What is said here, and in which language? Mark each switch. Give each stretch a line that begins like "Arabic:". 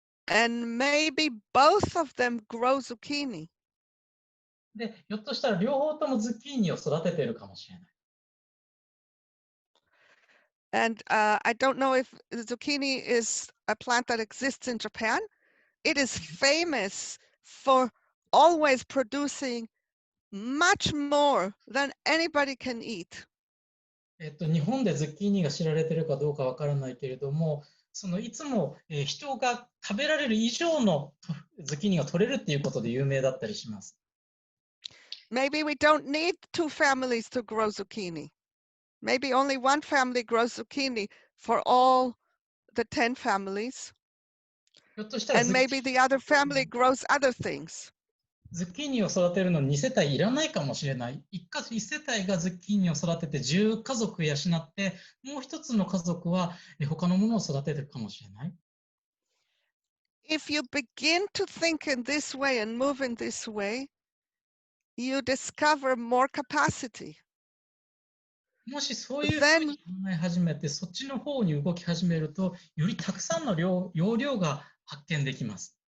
English: And maybe both of them grow zucchini.
Japanese: で、ひょっとしたら両方ともズッキーニを育てているかもしれない。
English: And I don't know if zucchini is a plant that exists in Japan. It is famous for always producing much more than anybody can eat.
Japanese: 日本でズッキーニが知られているかどうかわからないけれども、いつも人が食べられる以上のズッキーニが取れるっていうことで有名だったりします。
English: Maybe we don't need 2 families to grow zucchini. Maybe only 1 family grows zucchini for all the 10 families.
Japanese: ひょっとしたら
English: And maybe the other family grows other things.
Japanese: ズッキーニを育てるのに2世帯いらないかもしれない。1世帯がズッキーニを育てて10家族養って、もう一つの家族は他のものを育てるかもしれない。
English: If you begin to think in this way and move in this way, you discover more capacity.
Japanese: もしそういうふうに考え始めて、そっちの方に動き始めると、よりたくさんの容量が発見できます。